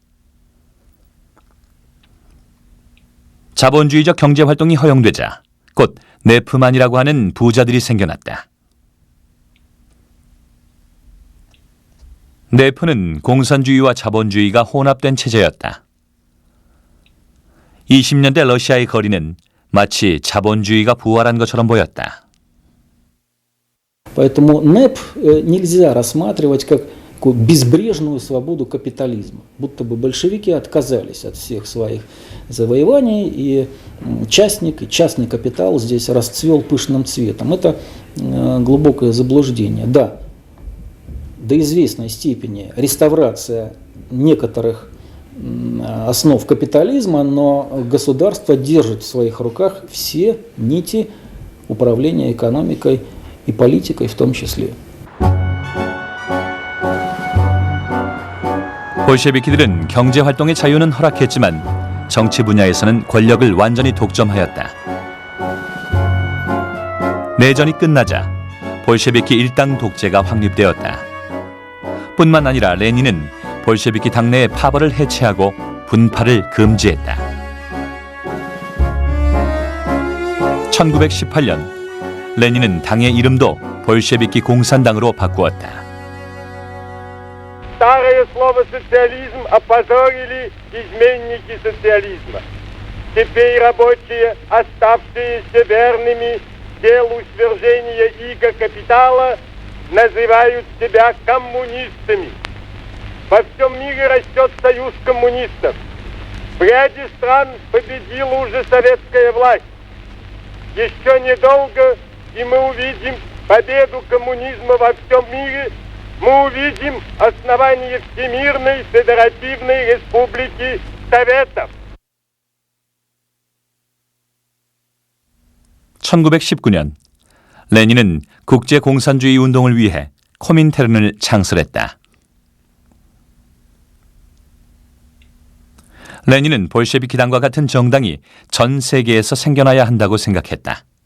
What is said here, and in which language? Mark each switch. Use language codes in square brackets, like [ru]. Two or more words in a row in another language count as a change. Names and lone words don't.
[ko] 자본주의적 경제활동이 허용되자 곧 네프만이라고 하는 부자들이 생겨났다. 네프는 공산주의와 자본주의가 혼합된 체제였다. 20년대 러시아의 거리는 마치 자본주의가 부활한 것처럼 보였다. [ru] Поэтому НЭП нельзя рассматривать как такую безбрежную свободу капитализма. Будто бы большевики отказались от всех своих завоеваний, и частный капитал здесь расцвел пышным цветом. Это глубокое заблуждение. Да, до известной степени реставрация некоторых основ капитализма, но государство держит в своих руках все нити управления экономикой и политикой в том числе. [ko] 볼셰비키들은 경제활동의 자유는 허락했지만 정치 분야에서는 권력을 완전히 독점하였다. 내전이 끝나자 볼셰비키 일당 독재가 확립되었다. 뿐만 아니라 레닌은 볼셰비키 당내의 파벌을 해체하고 분파를 금지했다. 1918년 레닌은 당의 이름도 볼셰비키 공산당으로 바꾸었다. [ru] Старое слово «социализм» опозорили изменники социализма. Теперь рабочие, оставшиеся верными делу свержения иго капитала, называют себя коммунистами. Во всем мире растет союз коммунистов. В ряде стран победила уже советская власть. Еще недолго, и мы увидим победу коммунизма во всем мире. Мы увидим основание Всемирной Федеративной Республики Советов. [ko] 1919년 레닌은 국제 공산주의 운동을 위해 코민테른을 창설했다. 레닌은 볼셰비키당과 같은 정당이 전 세계에서 생겨나야 한다고 생각했다.